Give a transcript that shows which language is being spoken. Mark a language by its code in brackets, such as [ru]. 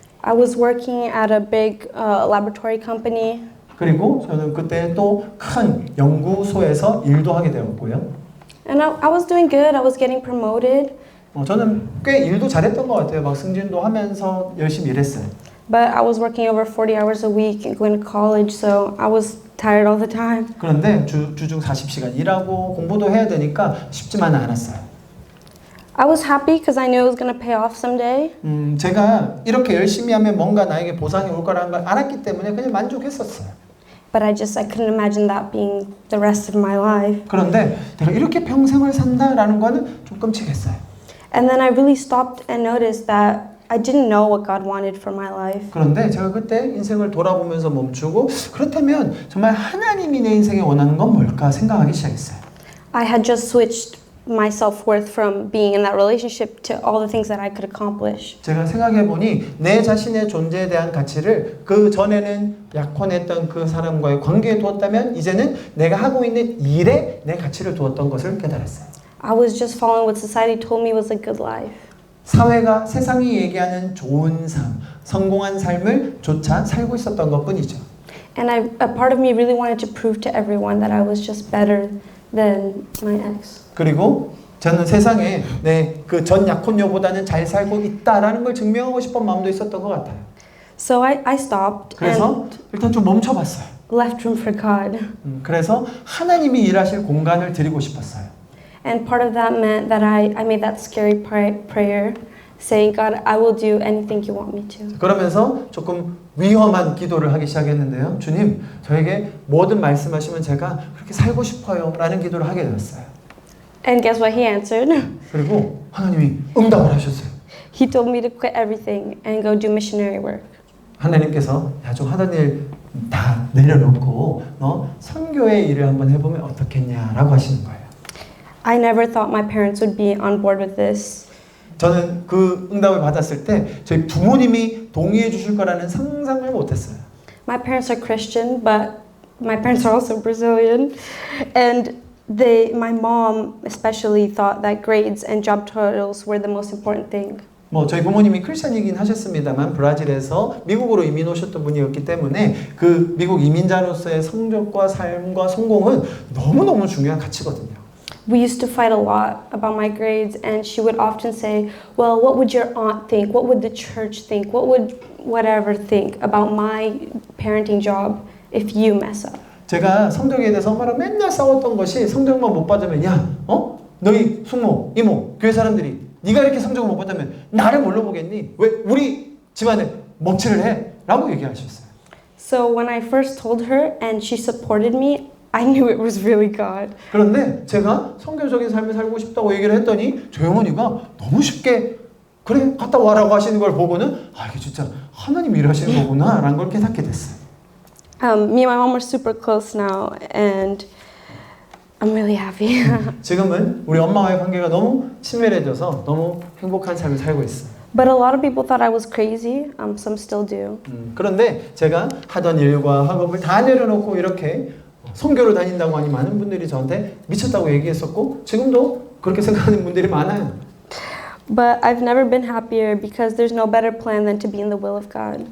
[en] I was working at a big laboratory company. [ko] 그리고 저는 그때 또 큰 연구소에서 일도 하게 되었고요. [en] And I was doing good. I was getting promoted. [ko] 저는 꽤 일도 잘했던 것 같아요. 막 승진도 하면서 열심히 일했어요. [en] But I was working over 40 hours a week and going to college, so I was tired all the time. [ko] 그런데 주중 40시간 일하고 공부도 해야 되니까 쉽지만은 않았어요. [en] I was happy because I knew it was going to pay off someday. [ko] 제가 이렇게 열심히 하면 뭔가 나에게 보상이 올 거라는 걸 알았기 때문에 그냥 만족했었어요. [en] But I couldn't imagine that being the rest of my life. [ko] 그런데 내가 이렇게 평생을 산다라는 거는 좀 끔찍했어요. [en] And then I really stopped and noticed that I didn't know what God wanted for my life. [ko] 그런데 제가 그때 인생을 돌아보면서 멈추고 그렇다면 정말 하나님이 내 인생에 원하는 건 뭘까 생각하기 시작했어요. [en] I had just switched my self-worth from being in that relationship to all the things that I could accomplish. [ko] 제가 생각해 보니 내 자신의 존재에 대한 가치를 그 전에는 약혼했던 그 사람과의 관계에 두었다면 이제는 내가 하고 있는 일에 내 가치를 두었던 것을 깨달았어요. [en] I was just following what society told me was a good life. [ko] 사회가 세상이 얘기하는 좋은 삶, 성공한 삶을 조차 살고 있었던 것뿐이죠. [en] And a part of me really wanted to prove to everyone that I was just better than my ex. [ko] 그리고 저는 세상에 내 그 전 약혼녀보다는 잘 살고 있다라는 걸 증명하고 싶은 마음도 있었던 것 같아요. [en] So I stopped [ko] 그래서 [en] and [ko] 일단 좀 멈춰봤어요. [en] left room for God. [ko] 그래서 하나님이 일하실 공간을 드리고 싶었어요. [en] And part of that meant that I made that scary prayer saying, God, I will do anything you want me to. [ko] 그러면서 조금 위험한 기도를 하기 시작했는데요. 주님, 저에게 뭐든 말씀하시면 제가 그렇게 살고 싶어요 라는 기도를 하게 되었어요. [en] And guess what he answered? [ko] 그리고 하나님이 응답을 하셨어요. [en] He told me to quit everything and go do missionary work. [ko] 하나님께서 야, 좀 하던 일 다 내려놓고 선교의 일을 한번 해보면 어떻겠냐라고 하시는 거예요. [en] I never thought my parents would be on board with this. [ko] 저는 그 응답을 받았을 때 저희 부모님이 동의해 주실 거라는 상상을 못했어요. [en] My parents are Christian, but my parents are also Brazilian. And my mom especially thought that grades and job titles were the most important thing. [ko] 뭐 저희 부모님이 크리스천이긴 하셨습니다만 브라질에서 미국으로 이민 오셨던 분이었기 때문에 그 미국 이민자로서의 성적과 삶과 성공은 너무너무 중요한 가치거든요. [en] We used to fight a lot about my grades, and she would often say, well, what would your aunt think? What would the church think? What would whatever think about my parenting job if you mess up? [ko] 제가 성적에 대해서 엄마랑 맨날 싸웠던 것이 성적만 못 받으면 야, 너희 숙모, 이모, 교회 사람들이 네가 이렇게 성적을 못 받으면 나를 뭘로 보겠니? 왜 우리 집안에 먹칠을 해? 라고 얘기하셨어요. [en] So when I first told her and she supported me, I knew it was really God. [ko] 그런데 제가 성교적인 삶을 살고 싶다고 얘기를 했더니 저희 어머니가 너무 쉽게 그래 갔다 와라고 하시는 걸 보고는 아 이게 진짜 하나님이 일하시는 거구나 라는 걸 깨닫게 됐어요. [en] Me and my mom are super close now, and I'm really happy. [ko] 지금은 우리 엄마와의 관계가 너무 친밀해져서 너무 행복한 삶을 살고 있어요. [en] But a lot of people thought I was crazy. Some still do. [ko] 그런데 제가 하던 일과 학업을 다 내려놓고 이렇게 선교를 다닌다고 하니 많은 분들이 저한테 미쳤다고 얘기했었고 지금도 그렇게 생각하는 분들이 많아요. [en] But I've never been happier because there's no better plan than to be in the will of God.